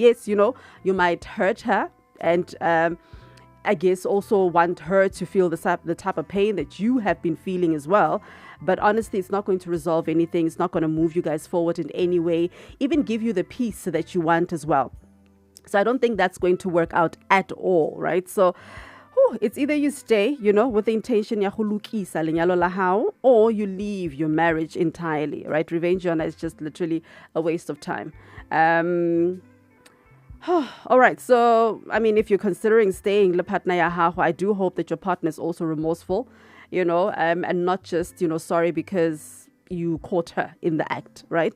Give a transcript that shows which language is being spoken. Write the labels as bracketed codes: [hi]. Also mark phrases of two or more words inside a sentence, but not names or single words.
[en] Yes, you might hurt her and I guess also want her to feel the type of pain that you have been feeling as well. But honestly, it's not going to resolve anything. It's not going to move you guys forward in any way, even give you the peace that you want as well. So I don't think that's going to work out at all, right? So it's either you stay, with the intention [st] ya hulukisa lenyalo la hao, [en] or you leave your marriage entirely, right? Revenge is just literally a waste of time. All right. So, I mean, if you're considering staying, I do hope that your partner is also remorseful, and not just, sorry because you caught her in the act, right?